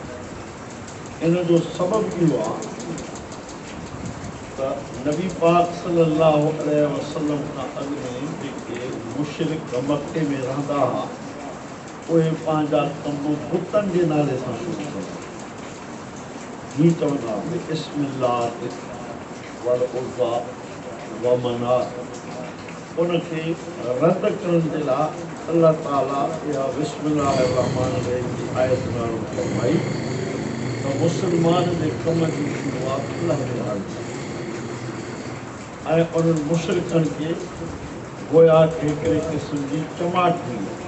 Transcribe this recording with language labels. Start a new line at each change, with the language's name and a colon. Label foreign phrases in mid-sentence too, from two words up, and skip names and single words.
Sindhi: इन जो सबबु इहो आहे त नबी पाक
Arabic: صلى الله عليه وسلم
Sindhi: खां अॻु में जेके मुशरिक मके में रहंदा हुआ उहे पंहिंजा कम बुतनि जे नाले सां शुरू कंदा। हीअं चवंदा हुआ
Arabic: بسم الله والعزى ومناة.
Sindhi: उनखे रद्द करण जे लाइ अल्लाह ताला इहा बिस्मिल्लाहिर्रहमानिर्रहीम जी आयत नाज़िल फरमाई त मुस्लमान जे कम जी शुरूआत अल्लाह जे नाले सां ऐं उन्हनि मुशरिकनि खे गोया हिकिड़े क़िस्म जी चमाट हुई।